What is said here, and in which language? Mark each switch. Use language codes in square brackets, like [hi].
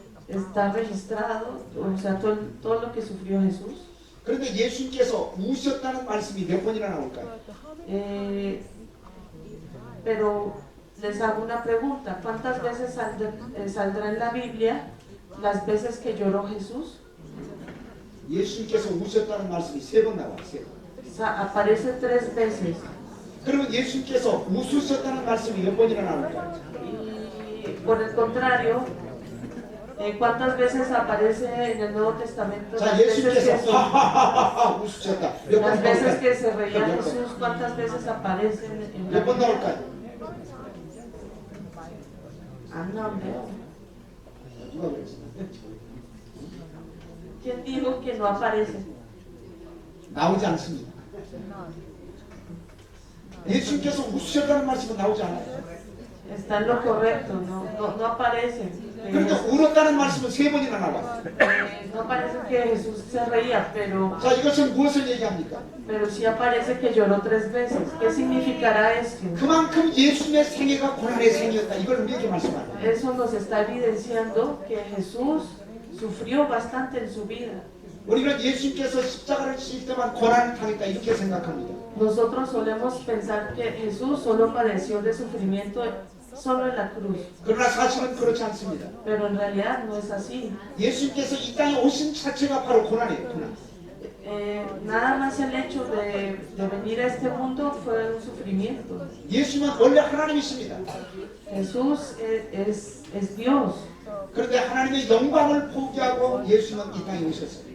[es] está registrado, o sea, todo lo que sufrió Jesús. [ko] 그런데 예수님께서 우셨다는 말씀이 몇 번이나 나올까요? [es] Eh, pero les hago una pregunta, ¿cuántas veces saldrá en la Biblia las veces que lloró Jesús? [ko] 예수님께서 우셨다는 말씀이 3번 나와요. 3번. [es] Aparece 3 veces. [ko] 그러면 예수님께서 웃으셨다는 말씀이 몇 번이나 나올까요? [es] Y por el contrario, ¿cuántas veces aparece en el Nuevo Testamento [ko] 자, [es] las veces [ko] 예수님께서 하하하하 웃으셨다. 몇 번 [es] las veces [ko] 나올까요? [es] que se reía Jesús? ¿Cuántas veces aparecen en la [ko] 몇 번 [es] Biblia? [ko] 나올까요? 안 나오네요. 누가 그랬어요? [es] ¿Quién dijo que no aparece? [ko] 나오지 않습니다. 예수님께서 웃으셨다는 말씀은 나오지 않아요. [es] Está en lo correcto, no aparece. [ko] 그러니까 울었다는 말씀은 3번이나 나와요. [es] No parece que Jesús se reía, [ko] 자, 이것은 무엇을 얘기합니까? [es] pero sí aparece que lloró 3 veces. ¿Qué significará esto? [ko] 그만큼 예수님의 생애가 고난의 생이었다. 이걸 우리에게 말씀합니다. [es] Eso nos está evidenciando que Jesús sufrió bastante en su vida. [ko] 우리는 예수님께서 십자가를 지실 때만 고난을 당했다 이렇게 생각합니다. [es] Nosotros solemos pensar que Jesús solo padeció de sufrimiento solo en la cruz, [ko] 그러나 사실은 그렇지 않습니다. [es] pero en realidad no es así. [ko] 예수님께서 이 땅에 오신 자체가 바로 고난이에요. 고난. [es] Nada más el hecho de venir a este mundo fue un sufrimiento. [ko] 예수님은 원래 하나님이십니다. [es] Jesús es Dios, [ko] 그런데 하나님의 영광을 포기하고 예수님은 이 땅에 오셨어요.